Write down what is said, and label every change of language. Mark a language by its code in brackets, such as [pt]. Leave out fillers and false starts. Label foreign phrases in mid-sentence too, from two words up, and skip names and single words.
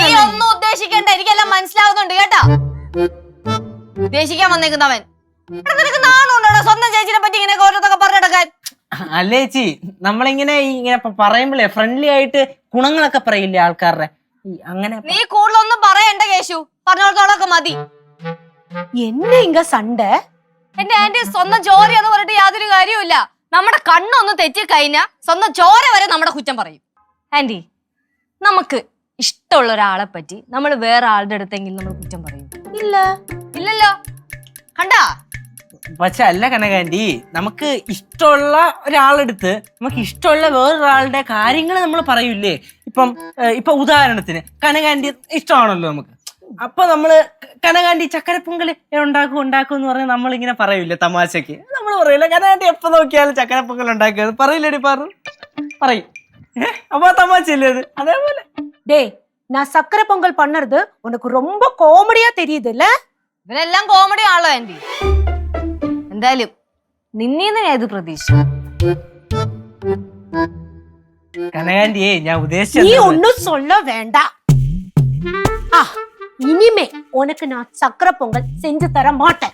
[ml] നീ ഒന്നും ഉദ്ദേശിക്കണ്ട, എനിക്കെല്ലാം മനസ്സിലാവുന്നുണ്ട് കേട്ടാ. ഉദ്ദേശിക്കാൻ വന്നേക്കുന്നവൻ നിനക്ക് നാണുണ്ടോ സ്വന്തം ചേച്ചിനെ പറ്റി ഇങ്ങനെ ഓരോന്നൊക്കെ പറഞ്ഞെടുക്കാൻ? അല്ലേ ചേച്ചി, നമ്മളിങ്ങനെ പറയുമ്പോഴേ ഫ്രണ്ട്ലി ആയിട്ട് ഗുണങ്ങളൊക്കെ പറയില്ലേ ആൾക്കാരുടെ, അങ്ങനെ. നീ കൂടുതലൊന്നും പറയണ്ട കേശു, പറഞ്ഞോളത്തോളൊക്കെ മതി. [ta] என்ன இங்க சண்டை? [ml] എന്റെ ആന്റി, സ്വന്തം ചോര എന്ന് പറഞ്ഞിട്ട് യാതൊരു കാര്യവുമില്ല. നമ്മുടെ കണ്ണൊന്ന് തെറ്റി കഴിഞ്ഞാ സ്വന്തം ചോര വരെ നമ്മുടെ കുറ്റം പറയും. ആന്റി, നമുക്ക് ഇഷ്ടമുള്ള ഒരാളെ പറ്റി നമ്മൾ വേറെ ആളുടെ അടുത്തെങ്കിലും നമ്മൾ കുറ്റം പറയും? [ta] இல்ல. [ml] ഇല്ലല്ലോ. കണ്ടാ? പക്ഷെ അല്ല കനകാന്റി, നമുക്ക് ഇഷ്ടമുള്ള ഒരാളെടുത്ത് നമുക്ക് ഇഷ്ടമുള്ള വേറൊരാളുടെ കാര്യങ്ങൾ നമ്മൾ പറയൂലേ. ഇപ്പൊ ഉദാഹരണത്തിന് കനകാന്റി ഇഷ്ടമാണല്ലോ നമുക്ക്. അപ്പൊ നമ്മള് കനകാന്റി ചക്കരപ്പൊങ്കൽ ഉണ്ടാക്കും എന്ന് പറഞ്ഞാൽ നമ്മളിങ്ങനെ പറയൂലേ തമാശക്ക്. നമ്മൾ പറയൂല കനകാന്റി എപ്പോ നോക്കിയാലും ചക്കരപ്പൊങ്കൽ ഉണ്ടാക്കുക പറയില്ലേടി, പറയും. അപ്പൊ തമാശയല്ലേ അത്? അതേപോലെ [ta] டேய், நான் சக்கரை பொங்கல் பண்ணறது உனக்கு ரொம்ப காமெடியா தெரியுது இல்ல? [ml] ഇവരെല്ലാം കോമഡി ആണല്ലോ ആന്റി. എന്തായാലും നിന്നീന്ന് ഞാൻ ഇത് പ്രതീക്ഷ. കനകാന്റിയെ ഞാൻ [ta] நீ [ml] ഉദ്ദേശിച്ചത് [ta] ஒன்னும் சொல்ல வேண்டாம். இனிமே உனக்கு நான் சக்கரை பொங்கல் செஞ்சு தர மாட்டேன்.